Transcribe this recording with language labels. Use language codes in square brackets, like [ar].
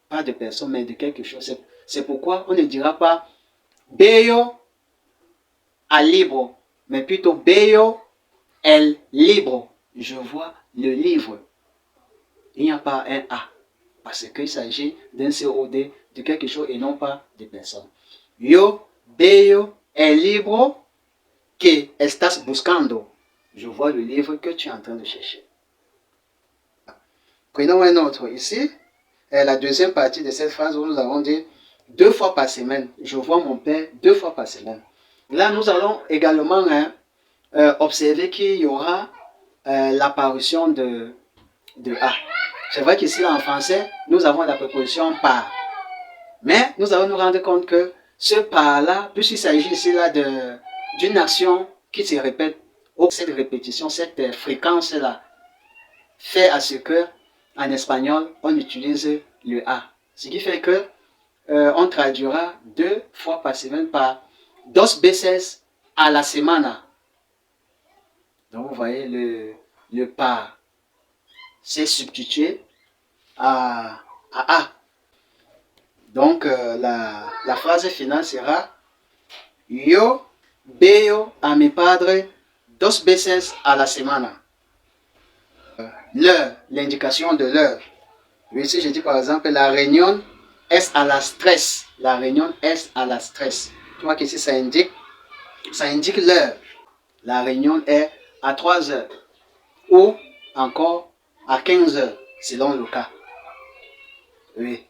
[fr] Pas de personne, mais de quelque chose. C'est pourquoi on ne dira pas [es] Veo al libro, [fr] mais plutôt [es] Veo el libro. [fr] Je vois le livre. Il n'y a pas un A. Parce qu'il s'agit d'un COD de quelque chose et non pas de personne. [es] Yo veo el libro que estás buscando. [fr] Je vois le livre que tu es en train de chercher. Prenons un autre ici. La deuxième partie de cette phrase où nous avons dit 2 fois par semaine. Je vois mon père 2 fois par semaine. Là, nous allons également observer qu'il y aura l'apparition de A. C'est vrai qu'ici, en français, nous avons la préposition par. Mais nous allons nous rendre compte que ce par-là, puisqu'il s'agit ici là d'une action qui se répète, cette répétition, cette fréquence-là, fait à ce que, en espagnol, on utilise le A. Ce qui fait que on traduira 2 fois par semaine par [es] dos veces a la semana. [fr] Donc vous voyez, le par c'est substitué à A. Donc la phrase finale sera [es] Yo veo a mi padre 2 veces a la semana. [fr] L'heure, l'indication de l'heure. Ici, je dis par exemple la réunion [es] es a las 3. La réunion es a las 3. [fr] Tu vois qu'ici, ça indique l'heure. La réunion est à 3 heures. Ou encore à 15 heures, selon le cas. Oui.